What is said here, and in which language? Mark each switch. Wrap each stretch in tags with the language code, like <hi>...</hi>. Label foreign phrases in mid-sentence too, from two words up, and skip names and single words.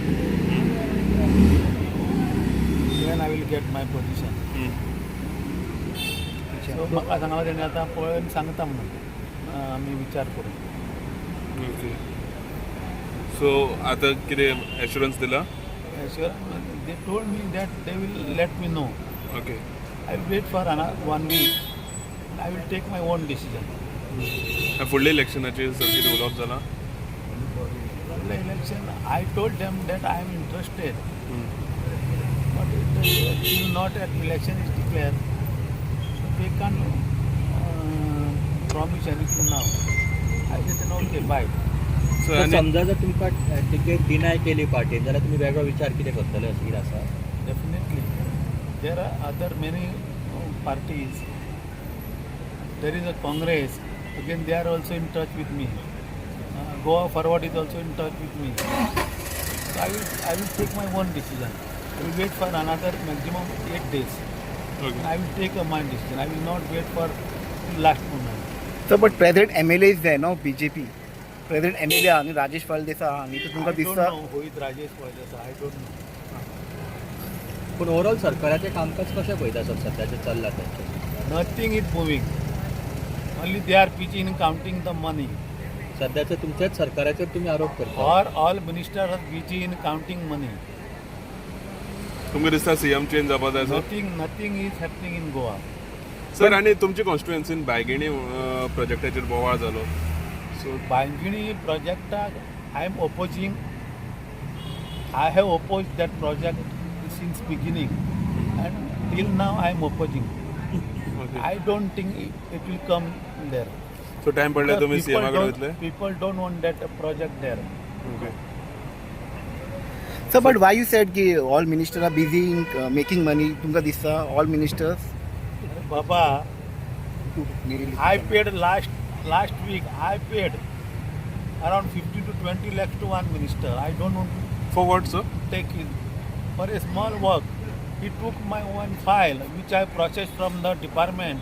<en>Then I will get my position.</en> <kok>सो म्हाका सांगला तेणी आतां पळोवन सांगता म्हणून आमी विचार करूं. ओके. सो आतां कितें एश्युरन्स दिला?</kok> <en>They told me that they will let me know. ओके. I will wait for 1 week. I will take my own decision.</en> <kok>फुडल्या इलेक्शनाचेर सर कितें उलोवप जालां?</kok> <en>The election, I told them that I am interested, but still not at election is declared. So they can't promise anything now. I said, okay, bye.</en> <kok>सो तर आनी समजा जर तुमकां टिकेट डिनाय केली पार्टीन जाल्यार तुमी वेगळो विचार कितें करतले अशें कितें आसा?</kok> <en>Definitely. There are other many parties. There is a Congress. Again, they are also in touch with me. Goa Forward is also in touch with me. So I will take my own decision. I will wait for another maximum 8 days. ओके. I will take my decision. I will not wait for last moment. So, but present MLA is there, no?</en> <kok>BJP.</kok> <en>Present MLA</en> <kok>आणि राजेश फळदेसाय हांणी तर तुमकां</kok> <en>I don't</en> <kok>दिसता</kok> <en>know who is Rajesh Vajasa. I don't know.</en> <kok>पूण ओवरऑल सरकाराचें कामकाज कशें पळयता सर सद्याचें चल्लां तेंचें?</kok> <en>Nothing is moving. Only they are busy in counting the money.</en> <kok>सद्याचे तुमच्याच सरकाराचेर तुमी आरोप करता.</kok> <en>Or all ministers are busy in counting money.</en> <kok>तुमकां दिसता</kok> <en>CM change</en> <kok>जावपा जाय सर?</kok> <en>Nothing is happening in Goa.</en> <kok>सर आनी तुमच्या कॉन्स्टिट्युएन्सीन बायगिणी प्रोजेक्टाचेर बोवाळ जालो. सो</kok> <en>Bangini project, I am opposing. I have opposed that project since beginning, and till now I am opposing. ओके. I don't think it will come there.</en> <kok>सो टायम पडल्यार तुमी</kok> <en>People</en> <kok>CM कडेन</kok> <en>don't-</en> <kok>वयतले?</kok> <en>People don't want that project there. ओके. Sir but why you said की all minister are busy in making money</en> <kok>तुमकां दिसता</kok> <en>all ministers Baba, I paid last week. I paid around 50 to 20 lakhs to one minister. I don't want to For what sir? take it for a small work. He took my one file which I processed from the department.</en>